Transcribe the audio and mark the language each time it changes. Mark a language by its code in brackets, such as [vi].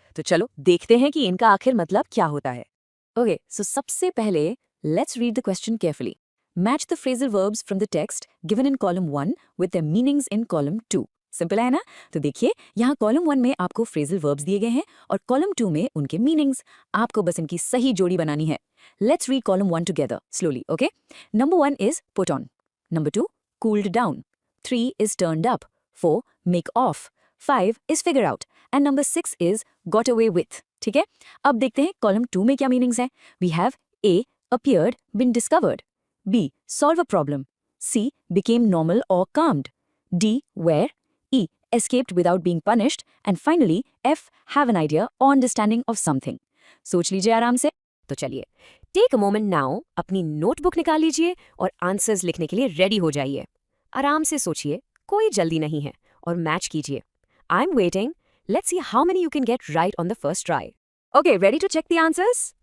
[hi] तो चलो देखते हैं कि इनका आखिर मतलब क्या होता है। ओके, सो सबसे पहले [en] Let's read the question carefully. Match the phrasal verbs from the text given in column 1 with the meanings in column 2। [hi] Simple है ना? तो देखिए, यहाँ कॉलम 1 में आपको फ्रेजल वर्ब्स दिए गए हैं और कॉलम 2 में उनके मीनिंग्स। आपको बस इनकी सही जोड़ी बनानी है। [en] Let's read column 1 together slowly, okay? Number 1 is put on. Number 2, cooled down. 3 is turned up. 4, make off. 5 is figure out. And number 6 is got away with. [hi] ठीक है? अब देखते हैं column 2 में क्या meanings हैं. [en] We have A, appeared, been discovered. B, solve a problem. C, became normal or calmed. D, where. E, escaped without being punished. And finally, F, have an idea or understanding of something. [hi] सोच लीजिए आराम से। तो चलिए [en] take a moment now, [hi] अपनी notebook निकाल लीजिए और आंसर्स लिखने के लिए रेडी हो जाइए। आराम से सोचिए, कोई जल्दी नहीं है, और मैच कीजिए। [en] I am waiting. Let's see how many you can get right on the first try. Okay, ready to check the answers?